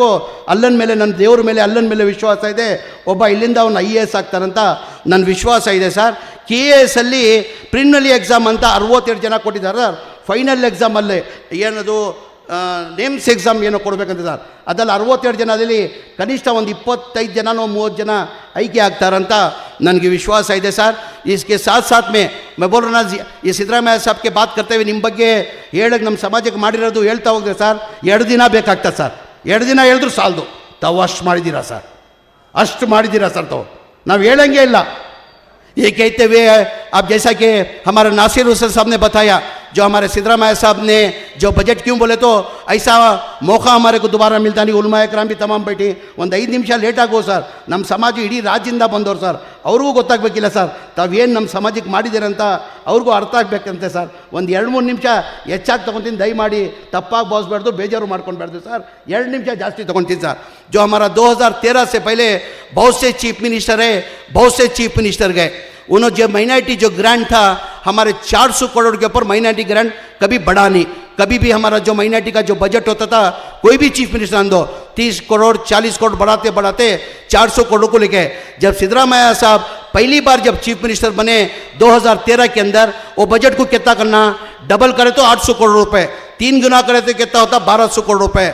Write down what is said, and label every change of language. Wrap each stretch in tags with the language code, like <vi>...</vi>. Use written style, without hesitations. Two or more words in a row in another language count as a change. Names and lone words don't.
<kn>ಅಲ್ಲನ ಮೇಲೆ ನನ್ನ ದೇವ್ರ ಮೇಲೆ ಅಲ್ಲನ ಮೇಲೆ ವಿಶ್ವಾಸ ಇದೆ, ಒಬ್ಬ ಇಲ್ಲಿಂದ ಅವನು IAS ಆಗ್ತಾರಂತ ನನ್ನ ವಿಶ್ವಾಸ ಇದೆ ಸರ್। KS ಅಲ್ಲಿ</kn> <en>preliminary exam</en> <kn>ಅಂತ 62 ಜನ ಕೊಟ್ಟಿದ್ದಾರೆ ಸರ್, ಫೈನಲ್ ಎಕ್ಸಾಮಲ್ಲಿ ಏನದು</kn> <en>names exam</en> <kn>ಏನೋ ಕೊಡಬೇಕಂತ ಸರ್। ಅದರಲ್ಲಿ 62 ಜನದಲ್ಲಿ ಕನಿಷ್ಠ ಒಂದು 25 ಜನನೋ 30 ಜನ ಆಯ್ಕೆ ಆಗ್ತಾರಂತ ನನಗೆ ವಿಶ್ವಾಸ ಇದೆ ಸರ್।</kn> <hi>इसके साथ साथ में मैं बोल रहा ना ये सिद्धरामैया साहब के बात करते हुए</hi> <kn>ನಿಮ್ಮ ಬಗ್ಗೆ ಹೇಳಕ್ಕೆ ನಮ್ಮ ಸಮಾಜಕ್ಕೆ ಮಾಡಿರೋದು ಹೇಳ್ತಾ ಹೋಗಿದೆ ಸರ್। 2 ದಿನ ಬೇಕಾಗ್ತದೆ ಸರ್, 2 ದಿನ ಹೇಳಿದ್ರು ಸಾಲದು, ತಾವು ಅಷ್ಟು ಮಾಡಿದ್ದೀರಾ ಸರ್, ಅಷ್ಟು ಮಾಡಿದ್ದೀರಾ ಸರ್, ತಾವು ನಾವು ಹೇಳಂಗೆ ಇಲ್ಲ।</kn> <hi>ये कहते हुए अब जैसा कि हमारे नासिर हुसैन साहब ने बताया, जो हमारे सिद्धरामैया साहब ने जो बजट क्यों बोले तो ऐसा मौका हमारे को दोबारा मिलता नहीं। उलमा इकराम भी तमाम बैठी</hi> <kn>ಒಂದು 5 ನಿಮಿಷ ಲೇಟ್ ಆಗೋ ಸರ್, ನಮ್ಮ ಸಮಾಜ ಇಡೀ ರಾಜ್ಯದಿಂದ ಬಂದವರು ಸರ್, ಅವ್ರಿಗೂ ಗೊತ್ತಾಗಬೇಕಿಲ್ಲ ಸರ್ ತಾವೇನು ನಮ್ಮ ಸಮಾಜಕ್ಕೆ ಮಾಡಿದ್ದೀರಂತ ಅವ್ರಿಗೂ ಅರ್ಥ ಆಗಬೇಕಂತೆ ಸರ್। ಒಂದು 2-3 ನಿಮಿಷ ಹೆಚ್ಚಾಗಿ ತೊಗೊತೀನಿ, ದಯಮಾಡಿ ತಪ್ಪಾಗಿ ಭಾವಿಸ್ಬಾರ್ದು, ಬೇಜಾರು ಮಾಡ್ಕೊಳ್ಬಾರ್ದು ಸರ್, 2 ನಿಮಿಷ ಜಾಸ್ತಿ ತೊಗೊತೀನಿ ಸರ್।</kn> <hi>जो हमारा 2013 से पहले बहुत से</hi> <en>chief minister</en> <hi>है, बहुत से</hi> <en>chief minister</en> <hi>गए, उन्होंने जो माइनॉरिटी जो ग्रांट था हमारे 400 करोड़ के ऊपर</hi> <en>minority grant</en> <hi>कभी बढ़ा नहीं। कभी भी हमारा जो माइनॉरिटी का जो बजट होता था कोई भी</hi> <en>chief minister</en> <hi>आंदो 30 करोड़ 40 करोड़ बढ़ाते बढ़ाते 400 करोड़ को लेके, जब सिद्धरामैया साहब पहली बार जब</hi> <en>chief minister</en> <hi>बने 2013 के अंदर वो बजट को कितना करना, डबल करे तो 800 करोड़ रुपए, 3 गुना करे तो कितना होता 1200 करोड़ रुपए।</hi>